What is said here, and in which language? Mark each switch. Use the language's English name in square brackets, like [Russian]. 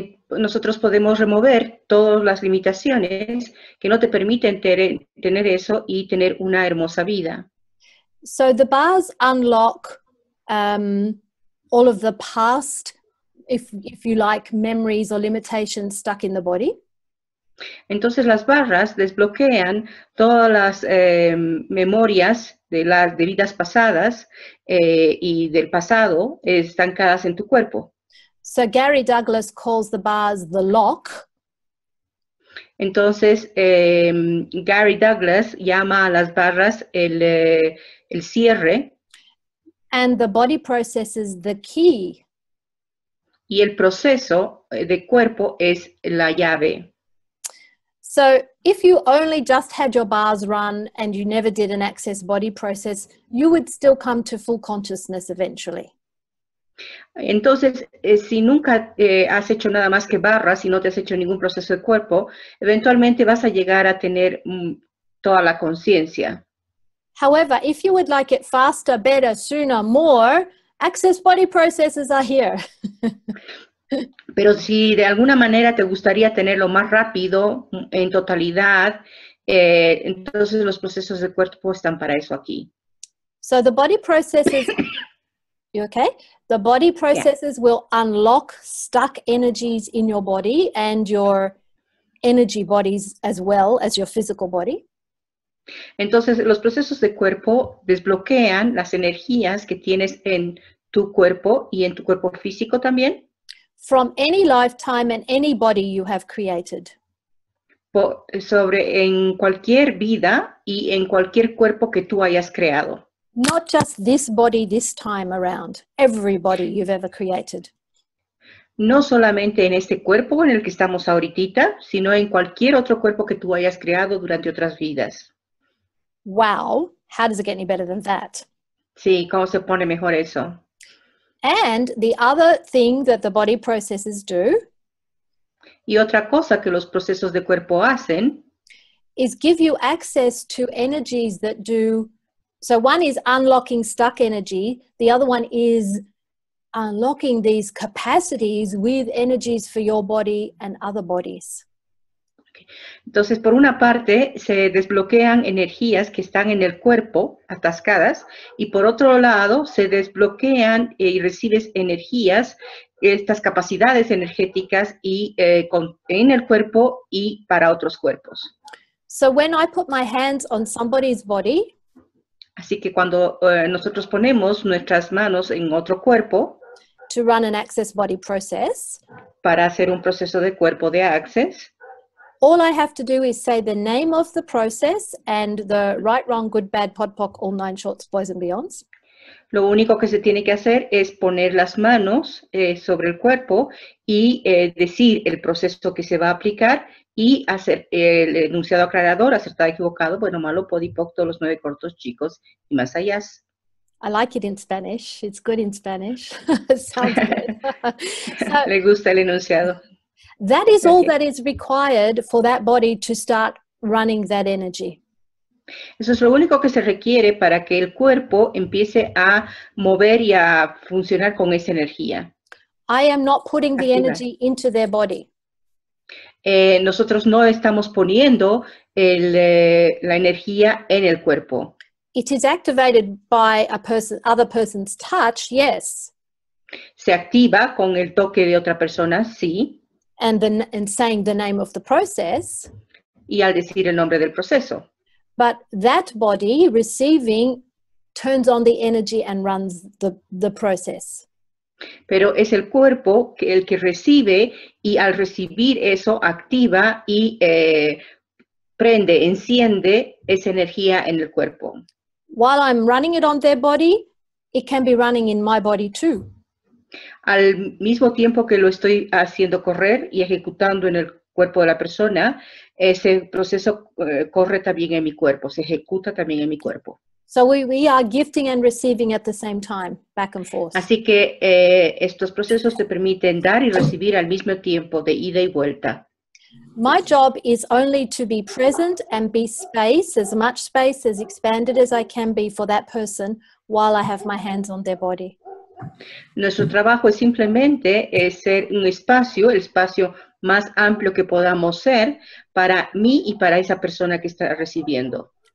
[Spanish] Nosotros podemos remover todas las limitaciones que no te permiten tener eso y tener una hermosa vida. [English] So the bars unlock all of the past, if you like, memories or limitations stuck in the body. [Spanish] Entonces las barras desbloquean todas las memorias de vidas pasadas y del pasado estancadas en tu cuerpo. [English] So Gary Douglas calls the bars the lock. [Spanish] Entonces Gary Douglas llama a las barras el cierre. [English] And the body processes the key. [Spanish] Y el proceso de cuerpo es la llave. [English] So if you only just had your bars run and you never did an access body process, you would still come to full consciousness eventually. [Spanish] Entonces, si nunca has hecho nada más que barras y no te has hecho ningún proceso de cuerpo, eventualmente vas a llegar a tener toda la conciencia. [English] However, if you would like it faster, better, sooner, more, access body processes are here. [Spanish] Pero si de alguna manera te gustaría tenerlo más rápido, en totalidad, entonces los procesos de cuerpo están para eso aquí. [English] So the body processes, you okay? The body processes will unlock stuck energies in your body and your energy bodies as well as your physical body. [Spanish] Entonces los procesos de cuerpo desbloquean las energías que tienes en tu cuerpo y en tu cuerpo físico también. [English] From any lifetime and any body you have created. [Spanish] Sobre en cualquier vida y en cualquier cuerpo que tú hayas creado. [English] Not just this body this time around, every body you've ever created. [Spanish] No solamente en este cuerpo en el que estamos ahorita, sino en cualquier otro cuerpo que tú hayas creado durante otras vidas. [English] Wow, how does it get any better than that? [Spanish] Sí, ¿cómo se pone mejor eso? [English] And the other thing that the body processes do [Spanish] Y otra cosa que los procesos de cuerpo hacen [English] is give you access to energies that do, so one is unlocking stuck energy, the other one is unlocking these capacities with energies for your body and other bodies. [Spanish] Entonces, por una parte, se desbloquean energías que están en el cuerpo, atascadas, y por otro lado, se desbloquean y recibes energías, estas capacidades energéticas y, en el cuerpo y para otros cuerpos. [English] So when I put my hands on somebody's body, [Spanish] así que cuando nosotros ponemos nuestras manos en otro cuerpo, [English] to run an access body process, [Spanish] para hacer un proceso de cuerpo de access, [English] all I have to do is say the name of the process and the right, wrong, good, bad, pod, poc, all 9 shorts, boys and beyonds. [Spanish] Lo único que se tiene que hacer es poner las manos sobre el cuerpo y decir el proceso que se va a aplicar y hacer el enunciado aclarador, acertado, equivocado, bueno, malo, podipoc, todos los 9 cortos, chicos y más allá. [English] I like it in Spanish. It's good in Spanish. It sounds good. So, [Spanish] le gusta el enunciado. [English] That is all that is required for that body to start running that energy. [Spanish] Eso es lo único que se requiere para que el cuerpo empiece a mover y a funcionar con esa energía. [English] I am not putting the energy into their body. [Spanish] Nosotros no estamos poniendo la energía en el cuerpo. [English] It is activated by other person's touch, yes. [Spanish] Se activa con el toque de otra persona, sí. [English] And saying the name of the process. [Spanish] Y al decir el nombre del proceso. [English] But that body receiving turns on the energy and runs the process. [Spanish] Pero es el cuerpo el que recibe y al recibir eso activa y prende, enciende esa energía en el cuerpo. [English] While I'm running it on their body, it can be running in my body too. [Spanish] Al mismo tiempo que lo estoy haciendo correr y ejecutando en el cuerpo de la persona, ese proceso corre también en mi cuerpo, se ejecuta también en mi cuerpo. [English] So we are gifting and receiving at the same time, back and forth. [Spanish] Así que estos procesos te permiten dar y recibir al mismo tiempo, de ida y vuelta. [English] My job is only to be present and be space, as much space as expanded as I can be for that person while I have my hands on their body. [Spanish] Nuestro trabajo es simplemente ser un espacio, el espacio más amplio que podamos ser para mí y para esa persona que está recibiendo.